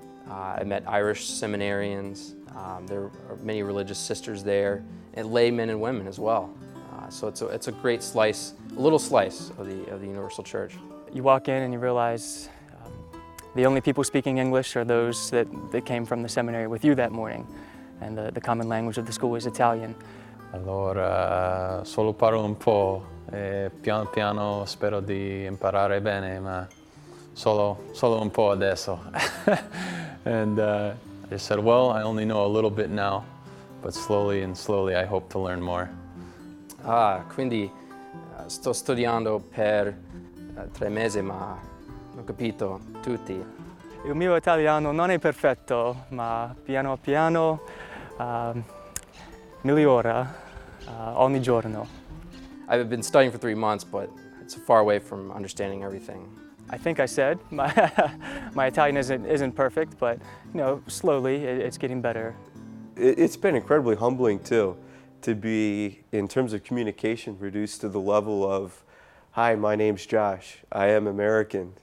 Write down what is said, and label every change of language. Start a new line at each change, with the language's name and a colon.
English: I met Irish seminarians. There are many religious sisters there, and laymen and women as well. So it's a great slice, a little slice of the universal church. You walk in and you realize the only people speaking English are those that came from the seminary with you that morning, and the common language of the school is Italian.
Italian: Allora, solo parlo un po', piano piano spero di imparare bene, ma solo un po' adesso.
English: And I just said, well, I only know a little bit now, but slowly I hope to learn more.
Italian: Quindi sto studiando per 3 mesi, ma ho capito tutti. Il mio italiano non è perfetto, ma piano piano migliora ogni giorno.
English: I've been studying for 3 months, but it's far away from understanding everything. I think I said my Italian isn't perfect, but slowly it's getting better. It's been incredibly humbling too, to be, in terms of communication, reduced to the level of, hi, my name's Josh, I am American,